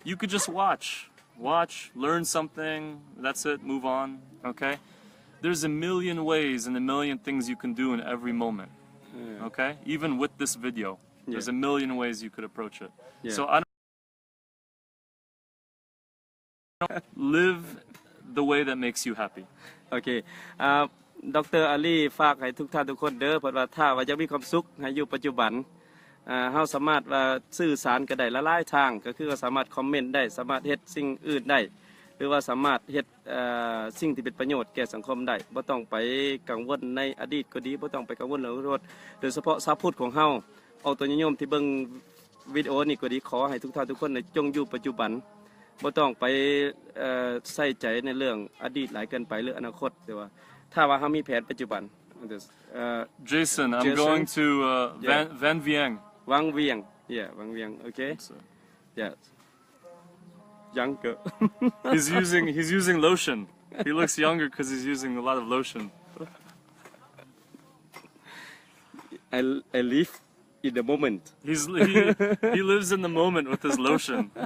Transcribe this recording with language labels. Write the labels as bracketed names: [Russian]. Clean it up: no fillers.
[English] You could just watch, learn something. That's it. Move on. Okay? There's a million ways and a million things you can do in every moment. Okay? Even with this video, there's a million ways you could approach it. Yeah. So I don't live the way that makes you happy. [Northeastern Thai] โอเคดรอาลีฝากให้ทุกท่านทุกคนเด้อเพราะว่าถ้าว่าจะมีความสุขให้อยู่ปัจจุบันเฮาสามารถว่าสื่อสารกันได้หลายๆทางก็คือสามารถคอมเมนต์ได้สามารถเฮ็ดสิ่งอื่นได้หรือว่าสามารถเฮ็ด สิ่งที่เป็นประโยชน์แก่สังคมได้บ่ต้องไปกังวลในอดีตก็ดีบ่ต้องไปกังวลเรื่องโทษโดยเฉพาะชาวพุทธของเฮาเอาตัวนิยมที่เบิ่งวิดีโอนี้ก็ดีขอให้ทุกท่านทุกคนจงอยู่ปัจจุบันบ่ต้องไปใส่ใจในเรื่องอดีตหลายเกินไปหรืออนาคตแต่ว่าถ้าว่าเฮามีแผนปัจจุบัน [English] Jason, I'm Jason? going to Yeah. Vientiane. วังเวียงวังเวียงโอเค yeah younger He's using lotion. He looks younger because he's using a lot of lotion. I live in the moment He lives in the moment with his lotion.